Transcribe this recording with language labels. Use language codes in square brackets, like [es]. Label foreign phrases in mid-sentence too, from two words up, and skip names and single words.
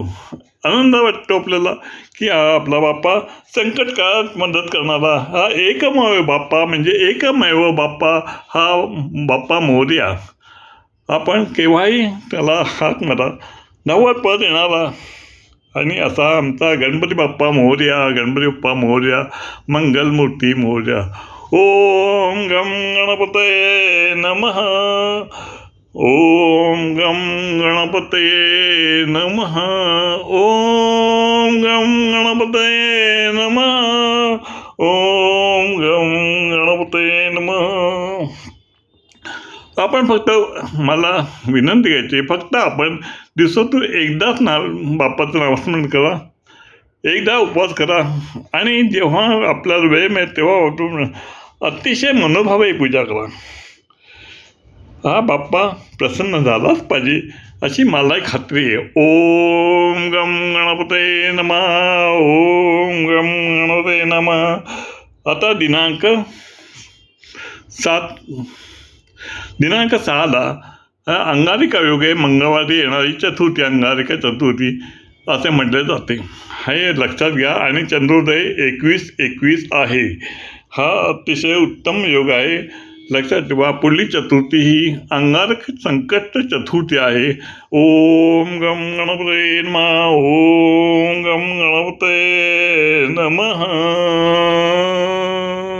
[mr] आनंद वाटतो आपल्याला की आपला बाप्पा संकट काळात मदत करणारा हा एकमेव बाप्पा, म्हणजे एकमेव बाप्पा हा बाप्पा मोरया. आपण केव्हाही त्याला हाक मारा, 90 पद येणारा. आणि असा आमचा गणपती बाप्पा मोरया, गणपती बाप्पा मोरया, मंगलमूर्ती मोरया. [sa] ओम गं गणपतये नमः. ओम गं गणपतये नमः. ओम गं गणपतये नमः. ओम गं गणपतये नमः. [mr] आपण फक्त, मला विनंती करायची, फक्त आपण दिवसातून एकदाच बाप्पाचं नामस्मरण करा, एकदा उपवास करा आणि जेव्हा आपल्याला वेळ मिळेल तेव्हा अतिशय मनोभावे पूजा करा. हा बाप्पा प्रसन्न झालाच पाहिजे अशी मलाही खात्री आहे. [sa] ओम गम गणपते नमः. ओम गम गणपते नमः. [mr] आता दिनांक 6ला अंगारिका योग आहे. मंगळवारी येणारी चतुर्थी, अंगारिका चतुर्थी असे म्हटले जाते. हे लक्षात घ्या. आणि चंद्रोदय 21/21 आहे. हा अतिशय उत्तम योग आहे. लक्षात ठेवा. पुढली चतुर्थी ही अंगारक संकष्ट चतुर्थी आहे. [sa] ओम गम गणपते नमः. ओम गम गणपते नमः.